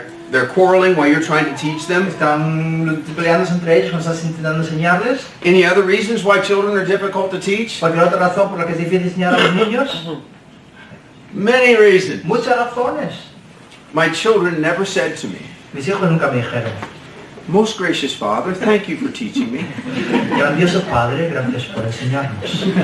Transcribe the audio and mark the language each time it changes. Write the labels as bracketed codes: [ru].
[en] They're quarreling while you're trying to teach them. [es] están peleándose entre ellos cuando estás intentando enseñarles. [en] Any other reasons why children are difficult to teach? [es] Cualquier otra razón por la que es difícil enseñar a los niños. [en] Many reasons. [es] Muchas razones. [en] My children never said to me, [es] Mis hijos nunca me dijeron, [en] "Most gracious Father, thank you for teaching me." [es] grandioso Padre, gracias por enseñarnos.